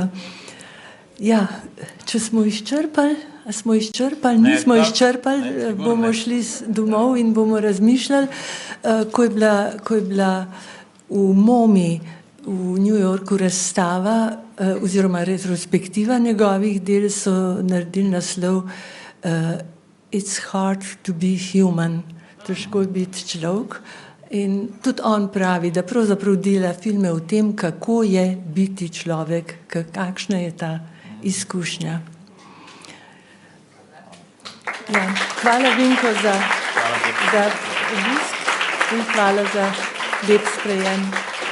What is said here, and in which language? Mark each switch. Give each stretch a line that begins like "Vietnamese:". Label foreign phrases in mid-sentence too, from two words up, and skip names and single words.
Slovenian: Ja, če smo izčrpali, nismo izčrpali, bomo šli domov in bomo razmišljali, ko je bila v MoMI v New Yorku razstava oziroma retrospektiva njegovih del, so naredili naslov
English: It's hard to be human,
Slovenian: težko je biti človek. In tudi on pravi, da pravzaprav dela filme o tem, kako je biti človek, kakšna je ta izkušnja. Ja, hvala Vinko za obisk in hvala za lep sprejem.